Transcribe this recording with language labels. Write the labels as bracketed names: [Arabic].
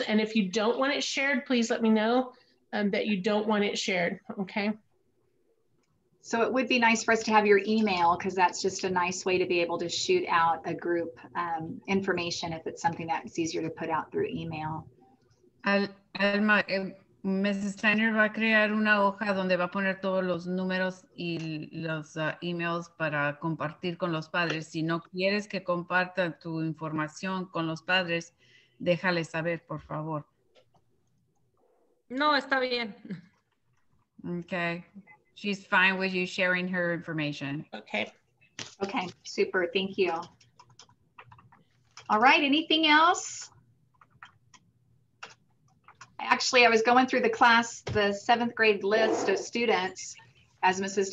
[English] And if you don't want it shared, please let me know that you don't want it shared, okay? So it would be nice for us to have your email, because that's just a nice way to be able to shoot out a group information if it's something that's easier to put out through email. Alma, Mrs. [Spanish] Steiner va a crear una hoja donde va a poner todos los números y los emails para compartir con los padres. Si no quieres que compartan tu información con los padres, déjales saber, por favor. No, está bien. [English] Okay. She's fine with you sharing her information. Okay. Okay, super. Thank you. All right, anything else? Actually, I was going through the 7th grade list of students as Mrs.